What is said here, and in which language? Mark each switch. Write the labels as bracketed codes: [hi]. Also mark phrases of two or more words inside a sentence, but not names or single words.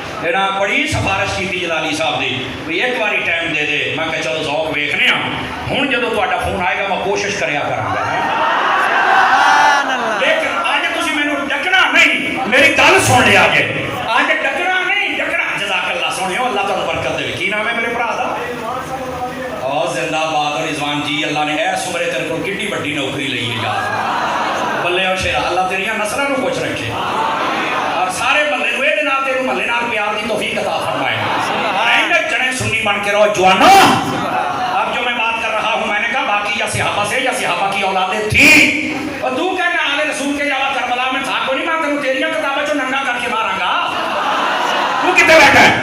[pa] جناب بڑی سفارش کی جلالی صاحب دی بھی ایک باری ٹائم دے دے. میں کہ چلو ذوق ویکھنے ہوں جدو تہاڈا فون آئے گا میں کوشش کریا کراں گا. لیکن اج تسی مینوں ڈکنا نہیں, میری گل سن لیا جے, اج ڈکنا نہیں ڈکنا. [ar] جزاک اللہ [pa] سنیو, اللہ تعالی برکت دے. کی نام ہے میرے بھرا دا؟ [ur] او زندہ باد اور رضوان جی, اللہ نے [pa] ایس عمرے [ur] تیرے کو کتنی بڑی نوکری لئی ہے یار. [pa] بلے او شیرا, اللہ تیریاں نسلاں نوں خوش رکھے اور سارے محلے نوں اے نال تینوں محلے نال پیار دی توفیق عطا فرمائے. [ur] اینڈ [pa] جنے سنی بن کے رہو جوانو. [ur] اب جو میں بات کر رہا ہوں میں نے کہا باقی یا صحابہ سے یا صحابہ کی اولادیں تھی, اور تو کہنا آل رسول کے جواب کربلا میں تھا کوئی نہیں, [pa] میں تینوں تیریاں کتابیں چوں ننگا کر کے ماراں گا. [ur] تو کتنے بیٹھا ہے؟